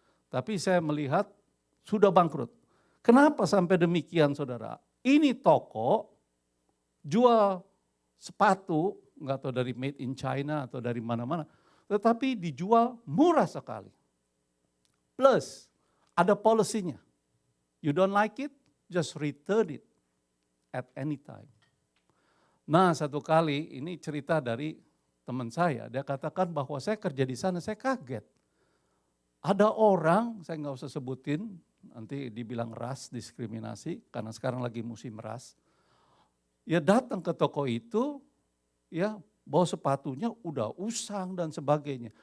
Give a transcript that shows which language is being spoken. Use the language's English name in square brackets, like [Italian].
[Indonesian] Tapi saya melihat sudah bangkrut. Kenapa sampai demikian saudara? Ini toko jual sepatu, nggak tahu dari made in China atau dari mana-mana, tetapi dijual murah sekali. Plus ada policy-nya. [English] You don't like it, just return it at any time. [Indonesian] Nah satu kali ini cerita dari teman saya, dia katakan bahwa saya kerja di sana, saya kaget. Ada orang, saya nggak usah sebutin, nanti dibilang ras, diskriminasi, karena sekarang lagi musim ras. Ya datang ke toko itu, ya bawa sepatunya udah usang dan sebagainya.